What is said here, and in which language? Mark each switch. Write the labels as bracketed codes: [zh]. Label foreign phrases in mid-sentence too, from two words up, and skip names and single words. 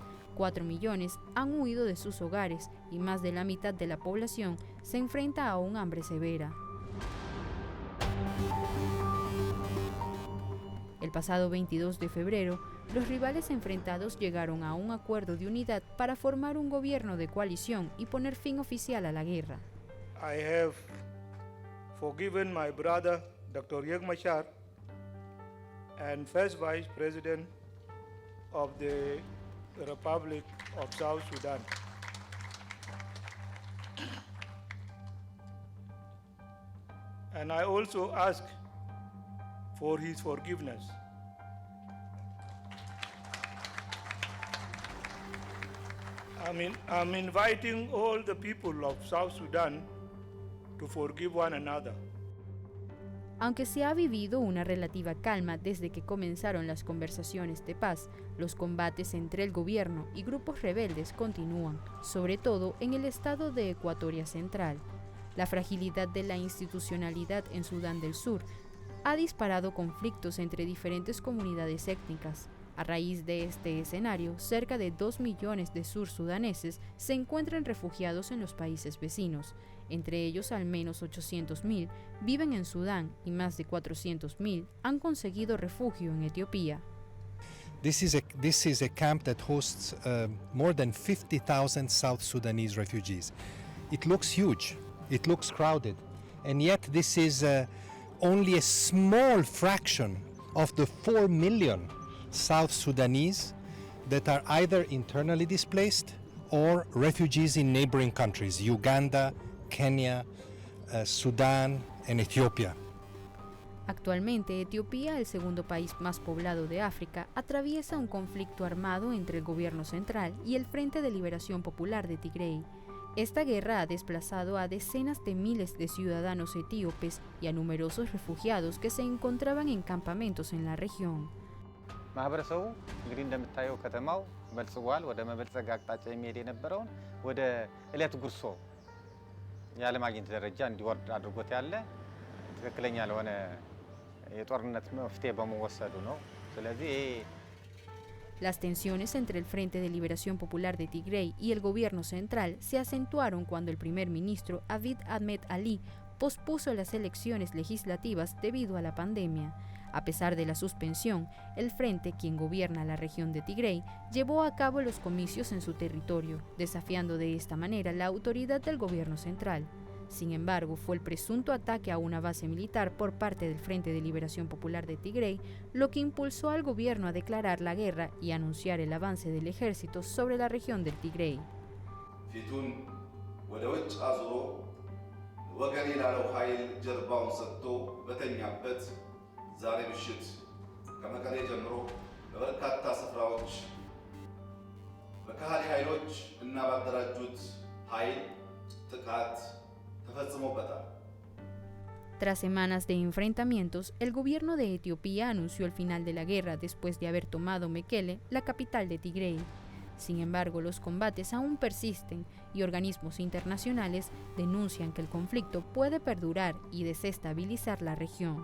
[es] 4 millones han huido de sus hogares y más de la mitad de la población se enfrenta a un hambre severa. El pasado 22 de febrero, los rivales enfrentados llegaron a un acuerdo de unidad para formar un gobierno de coalición y poner fin oficial a la guerra. [en] I have forgiven my brother, Dr. Riek Machar, and first Vice President of the Republic of South Sudan. And I also ask for his forgiveness. I'm inviting all the people of South Sudan to forgive one another. [es] Aunque se ha vivido una relativa calma desde que comenzaron las conversaciones de paz, los combates entre el gobierno y grupos rebeldes continúan, sobre todo en el estado de Ecuatoria Central. La fragilidad de la institucionalidad en Sudán del Sur ha disparado conflictos entre diferentes comunidades étnicas. A raíz de este escenario, cerca de 2 millones de sursudaneses se encuentran refugiados en los países vecinos. Entre ellos, al menos 800.000 viven en Sudán y más de 400.000 han conseguido refugio en Etiopía. [en] This is a camp that hosts more than 50,000 South Sudanese refugees. It looks huge, it looks crowded, and yet this is only a small fraction of the 4 million South Sudanese that are either internally displaced or refugees in neighboring countries, Uganda, Kenia, Sudán and Ethiopia. [es] Actualmente, Etiopía, el segundo país más poblado de África, atraviesa un conflicto armado entre el gobierno central y el Frente de Liberación Popular de Tigray. Esta guerra ha desplazado a decenas de miles de ciudadanos etíopes y a numerosos refugiados que se encontraban en campamentos en la región. [am] ማህበረሰቡ እንግዲህ እንደምታየው ከተማው በልጽጓል ወደ መበልጸግ አቅጣጫ የሚሄድ የነበረውን ወደ እለት ጉርሶ ያለማግኘት ደረጃ እንዲወርድ አድርጎት ያለ ትክክለኛ ለሆነ የጦርነት መፍትሄ በመወሰዱ ነው። ስለዚህ [es] Las tensiones entre el Frente de Liberación Popular de Tigray y el gobierno central se acentuaron cuando el primer ministro Abiy Ahmed Ali pospuso las elecciones legislativas debido a la pandemia. A pesar de la suspensión, el Frente, quien gobierna la región de Tigray, llevó a cabo los comicios en su territorio, desafiando de esta manera la autoridad del gobierno central. Sin embargo, fue el presunto ataque a una base militar por parte del Frente de Liberación Popular de Tigray lo que impulsó al gobierno a declarar la guerra y anunciar el avance del ejército sobre la región del Tigray. [am] ዛሬ ምሽት ከመቀሌ ጀምሮ በበርካታ ስፍራዎች በከሃዲ ኃይሎች እና ባደራጁት ኃይል ጥቃት ተፈጽሞበታል። [es] Tras semanas de enfrentamientos, el gobierno de Etiopía anunció el final de la guerra después de haber tomado Mekele, la capital de Tigray. Sin embargo, los combates aún persisten y organismos internacionales denuncian que el conflicto puede perdurar y desestabilizar la región.